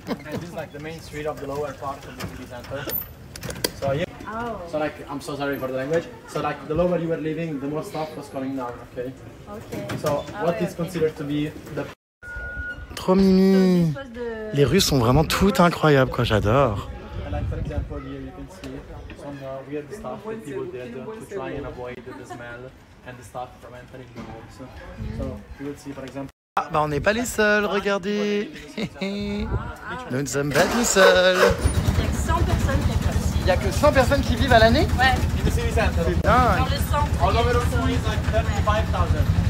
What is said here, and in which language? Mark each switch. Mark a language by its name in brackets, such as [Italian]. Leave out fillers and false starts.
[English] This is like the main street of the lower part of the city center. So yeah. Oh. So like, I'm so sorry for the language. So like, the lower you were living, the more stuff was coming down. Okay. Okay. So what is considered to be the... [French] Trop mimi. Les rues sont vraiment toutes incroyables, quoi. J'adore. [English] Like for example, here you can see some weird stuff that people did to try and avoid the smell and the stuff from entering the homes. So you will see, for example. [French] Ah, bah on n'est pas les seuls, regardez. Nous ne sommes pas tous seuls. Il y a que 100 personnes qui habitent ici. Il y a que 100 personnes qui vivent à l'année? Ouais. [English] In the city center. [French] C'est Dans dingue. le centre. [English] All over the school is like 35,000.